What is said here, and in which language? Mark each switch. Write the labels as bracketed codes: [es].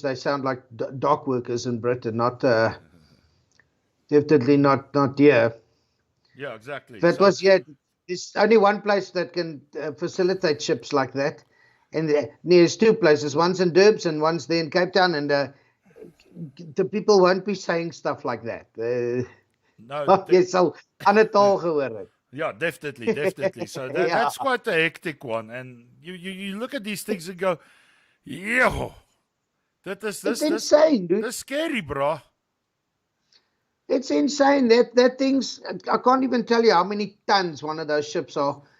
[en] They sound like dock workers in Britain, not definitely not here. Yeah, exactly. That was, yeah, there's only one place that can facilitate ships like that. And there's two places. One's in Durbs and one's there in Cape Town. And the people won't be saying stuff like that. No, [af] Jy sal ander taal gehoor het. [en] yeah, definitely. So that's quite a hectic one. And you look at these things and go, yeah, It's insane, dude. That's scary, bro. It's insane. That thing's, I can't even tell you how many tons one of those ships are.